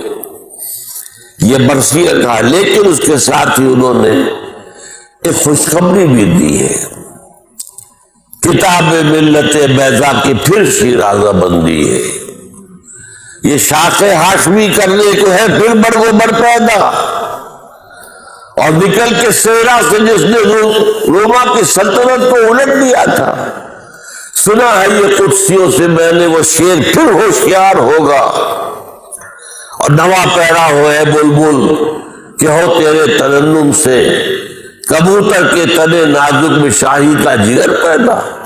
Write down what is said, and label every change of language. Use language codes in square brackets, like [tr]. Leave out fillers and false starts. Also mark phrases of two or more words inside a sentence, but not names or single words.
[ur] یہ مرثیہ کہا. لیکن اس کے ساتھ ہی انہوں نے ایک خوشخبری بھی دی ہے. کتاب ملت بیضا کی پھر شیرازہ بندی ہے. یہ شاخ ہاشمی کرنے کو ہے پھر برگ و بر پیدا، اور نکل کے سیرا سے جس نے روما کی سلطنت کو الٹ دیا تھا. سنا ہے یہ قدسیوں سے میں نے وہ شیر پھر ہوشیار ہوگا، اور نوا پیرا ہوئے بلبل کہ ہو تیرے ترنم سے کبوتر کے تنے نازک میں شاہی کا جگر پیدا.